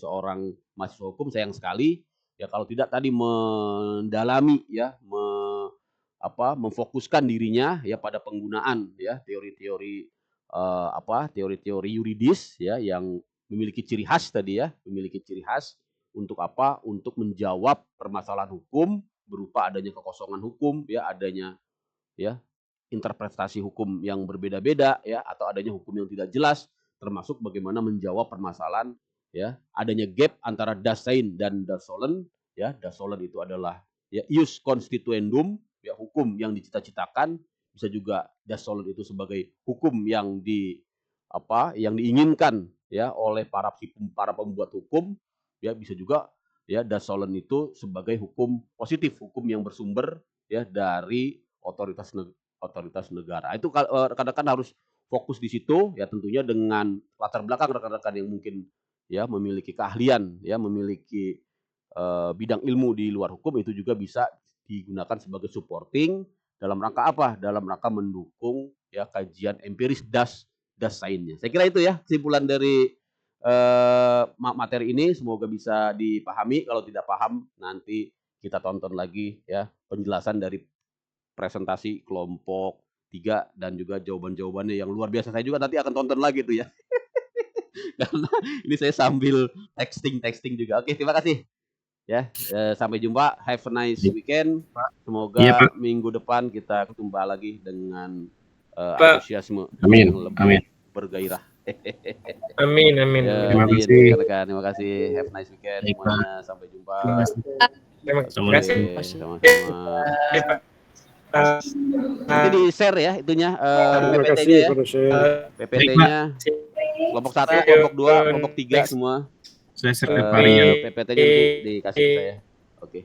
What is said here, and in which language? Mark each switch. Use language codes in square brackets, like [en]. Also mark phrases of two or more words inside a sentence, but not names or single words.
[id] Seorang mahasiswa hukum sayang sekali ya kalau tidak tadi mendalami ya, memfokuskan dirinya ya pada penggunaan ya teori-teori teori-teori yuridis ya, yang memiliki ciri khas tadi ya, memiliki ciri khas untuk apa? Untuk menjawab permasalahan hukum berupa adanya kekosongan hukum ya, adanya ya interpretasi hukum yang berbeda-beda ya, atau adanya hukum yang tidak jelas, termasuk bagaimana menjawab permasalahan ya, adanya gap antara [de] das sein [id] dan [de] das sollen [id] ya. [de] Das sollen [id] itu adalah ya [la] ius constituendum [id] ya, hukum yang dicita-citakan, bisa juga [de] das sollen [id] itu sebagai hukum yang yang diinginkan ya oleh para pembuat hukum ya, bisa juga ya [de] das sollen [id] itu sebagai hukum positif, hukum yang bersumber ya dari otoritas negara. Itu rekan-rekan harus fokus di situ ya, tentunya dengan latar belakang rekan-rekan yang mungkin ya memiliki keahlian ya, memiliki bidang ilmu di luar hukum, itu juga bisa digunakan sebagai supporting dalam rangka apa? Dalam rangka mendukung ya kajian empiris [de] das sein-nya. [id] Saya kira itu ya kesimpulan dari materi ini, semoga bisa dipahami. Kalau tidak paham nanti kita tonton lagi ya penjelasan dari presentasi kelompok 3 dan juga jawaban-jawabannya yang luar biasa. Saya juga nanti akan tonton lagi tuh ya. Karena ini saya sambil texting juga. Oke, terima kasih. Ya, sampai jumpa. [en] Have a nice weekend. [id] Semoga minggu depan kita jumpa lagi dengan antusiasme yang lebih bergairah. Amin. Ya, Terima kasih. Terima kasih. [en] Have a nice weekend [id] semuanya. Sampai jumpa. Terima kasih. Sama-sama. Nanti di share ya itunya PPT-nya ya. PPT-nya kelompok 1, kelompok 2, kelompok 3 semua. Saya share ke Pak Rian. PPT-nya nanti dikasih ke saya.